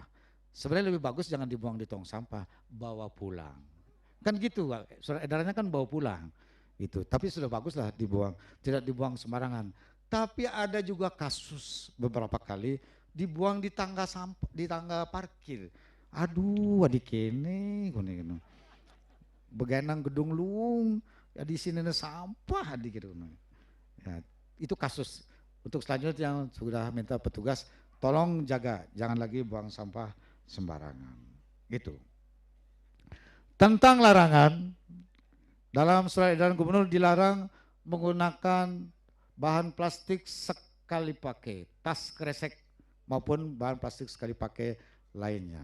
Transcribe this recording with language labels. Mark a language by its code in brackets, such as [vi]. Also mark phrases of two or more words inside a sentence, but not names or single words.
[id] Sebenarnya lebih bagus jangan dibuang di tong sampah, bawa pulang. Kan gitu, surat edarannya kan bawa pulang. Itu, tapi sudah baguslah dibuang, tidak dibuang sembarangan. Tapi ada juga kasus beberapa kali dibuang di tangga sampah, di tangga parkir. [ban] Aduh, adik kene, beganang gedung luung, [id] ya di sini ada sampah adik gitu. Ya, itu kasus. Untuk selanjutnya yang sudah minta petugas, tolong jaga, jangan lagi buang sampah sembarangan. Gitu. Tentang larangan, dalam surat edaran gubernur dilarang menggunakan bahan plastik sekali pakai, tas kresek maupun bahan plastik sekali pakai lainnya.